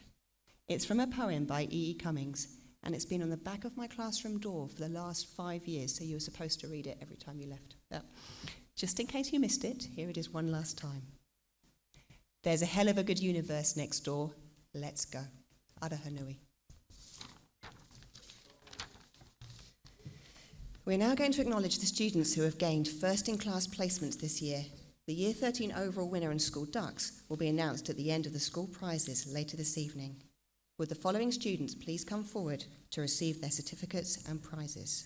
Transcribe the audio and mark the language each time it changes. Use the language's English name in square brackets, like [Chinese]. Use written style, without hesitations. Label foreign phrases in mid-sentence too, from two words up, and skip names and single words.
[English] It's from a poem by E.E. Cummings, and it's been on the back of my classroom door for the last 5 years, so you were supposed to read it every time you left. But just in case you missed it, here it is one last time. There's a hell of a good universe next door. Let's go. [Māori] Araha nui. [English] We're now going to acknowledge the students who have gained first-in-class placements this year. The Year 13 overall winner and school ducks will be announced at the end of the school prizes later this evening. Would the following students please come forward to receive their certificates and prizes?